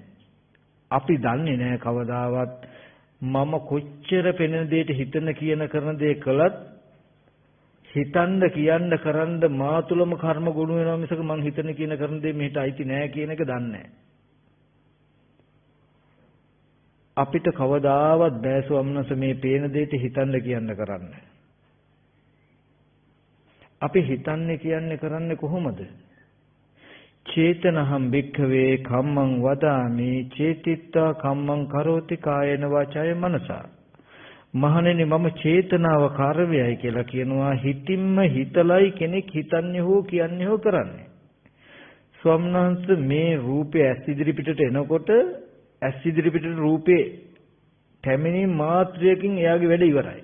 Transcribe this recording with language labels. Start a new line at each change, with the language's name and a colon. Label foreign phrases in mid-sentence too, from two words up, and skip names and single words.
Sinhala: අපි දන්නේ නැහැ කවදාවත් මම කොච්චර පෙනෙන දෙයට හිතන කියන කරන දේ කළත් හිතන්න කියන්න කරන්න මා තුලම කර්ම ගොනු වෙනවා මිසක මං හිතන කියන කරන දේ මෙහෙට අයිති නෑ කියන එක දන්නේ නැහැ. අපිට කවදාවත් බෑ ස්වාමීනස මේ පේන දෙයට හිතන්න කියන්න කරන්න. අපි හිතන්නේ කියන්නේ කරන්නේ කොහොමද?
Pali: චේතනහම් භික්ඛවේ කම්මං වදාමි චේතිත්වා කම්මං කරෝති කායේන වාචාය මනසා.
Sinhala: මහණෙනි මම චේතනාව කාර්යයයි කියලා කියනවා. හිතින්ම හිතලයි කෙනෙක් හිතන්නේ හෝ කියන්නේ හෝ කරන්නේ. ස්වාමීන් වහන්සේ මේ රූපය ඇස් ඉදිරි පිටට එනකොට ඇස් ඉදිරි පිටට රූපේ පැමිණීම මාත්‍රයකින් එයාගේ වැඩ ඉවරයි.